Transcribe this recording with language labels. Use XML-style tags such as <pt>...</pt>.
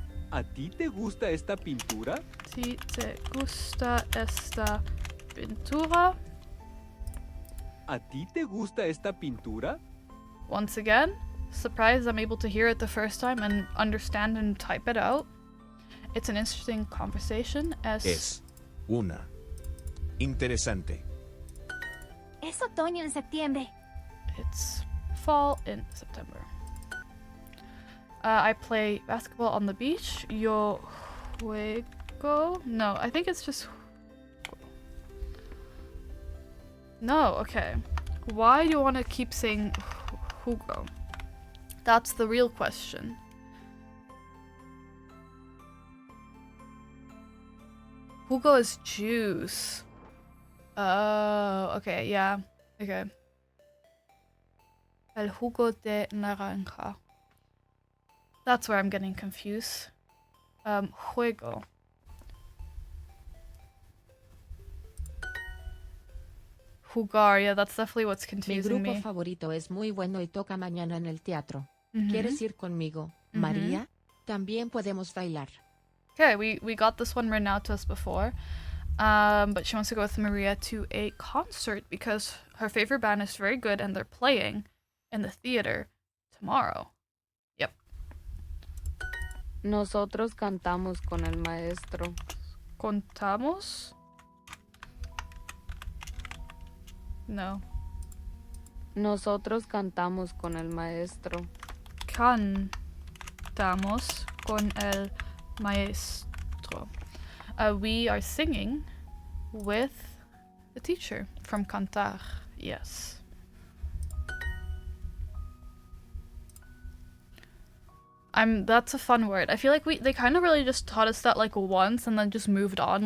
<es>¿A ti te gusta esta pintura? si te gusta esta pintura? ¿A ti te gusta esta pintura?</es> <en>Once again, surprised I'm able to hear it the first time and understand and type it out. It's an interesting conversation.</en> <es>Es una. Interesante. Es otoño en septiembre.</es> <en>It's fall in September. I play basketball on the beach.</en> <es>Yo juego.</es> <en>No, I think it's just. No, okay. Why do you want to keep saying jugo? That's the real question. Jugo is juice. Oh, okay, yeah. Okay.</en> <es>El jugo de naranja.</es> <en>That's where I'm getting confused. Juego. Jugar, yeah, that's definitely what's</en> <es>Mi</es> <en>confusing</en> <es>grupo</es> <en>me.</en> <es>favorito es muy bueno y toca mañana en el teatro. Mhm. ¿Quieres ir conmigo, María? También podemos bailar.</es> <en>Okay, we got this one written out to us before. But she wants to go with Maria to a concert because her favorite band is very good and they're playing in the theater tomorrow. Yep.</en> <es>Nosotros cantamos con el maestro. Contamos? No. Nosotros cantamos con el maestro. Cantamos con el maestro.</es> <en>We are singing with the teacher. From cantar, yes. That's a fun word. I feel like they kind of really just taught us that like once and then just moved on.</en>